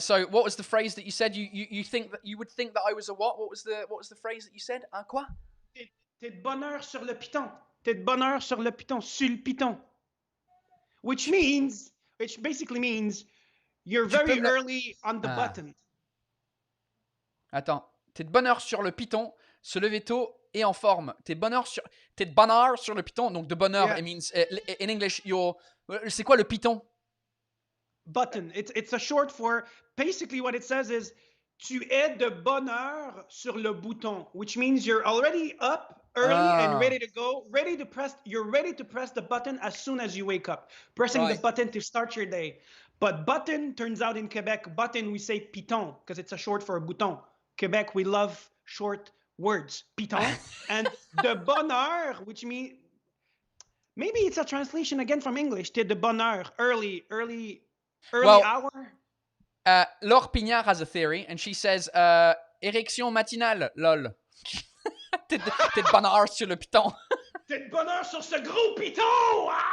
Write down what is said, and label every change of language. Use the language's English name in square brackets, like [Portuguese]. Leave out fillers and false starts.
[English] So what was the phrase that you said? You think that you would think that I was a what? What was the phrase that you said? [French] Un quoi? T'es de bonheur sur le piton. T'es de bonheur sur le piton, sur le piton. [English] Which basically means you're very early on the button. [French] Attends. T'es de bonheur sur le piton, se lever tôt et en forme. T'es de bonheur sur le piton. Donc de bonheur, [English] yeah. It means, in English, [French] c'est quoi le piton? [English] Button. It's a short for, basically what it says is, [French] tu es de bonheur sur le bouton, [English] which means you're already up early and ready to go, you're ready to press the button as soon as you wake up. Pressing the button to start your day. But button, turns out in Quebec, button, we say piton, because it's a short for a bouton. Quebec, we love short words. Piton. And de bonheur, which means, maybe it's a translation again from English, [French] t'es de bonheur, [English] early hour. Laure Pignard has a theory, and she says, [French] érection matinale, [English] lol. [French] T'es de bonheur sur le piton. T'es de bonheur sur ce gros piton!